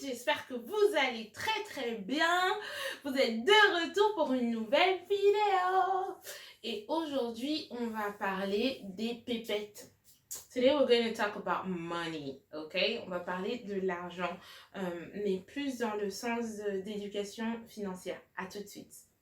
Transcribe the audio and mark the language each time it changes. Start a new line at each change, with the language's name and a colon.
French: J'espère que vous allez très bien. Vous êtes de retour pour une nouvelle vidéo. Et aujourd'hui, on va parler des pépettes.
English: Today we're going to talk about money, ok?
French: On va parler de l'argent, mais plus dans le sens d'éducation financière. À tout de suite.